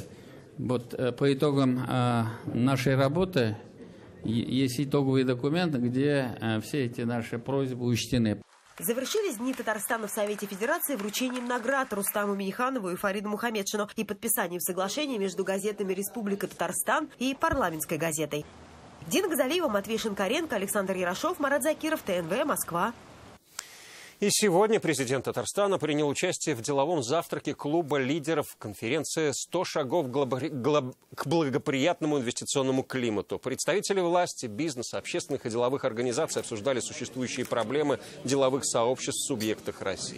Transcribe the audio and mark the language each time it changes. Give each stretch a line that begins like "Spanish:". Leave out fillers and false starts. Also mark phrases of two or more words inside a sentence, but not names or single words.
Russian: Вот по итогам нашей работы есть итоговый документ, где все эти наши просьбы учтены. Завершились дни Татарстана в Совете Федерации вручением наград Рустаму Минниханову и Фариду Мухамедшину и подписанием соглашения между газетами «Республика Татарстан» и парламентской газетой. Дина Газалиева, Матвей Шинкаренко, Александр Ярошов, Марат Закиров, ТНВ, Москва. И сегодня президент Татарстана принял участие в деловом завтраке клуба лидеров конференции «100 шагов к благоприятному инвестиционному климату». Представители власти, бизнеса, общественных и деловых организаций обсуждали существующие проблемы деловых сообществ в субъектах России.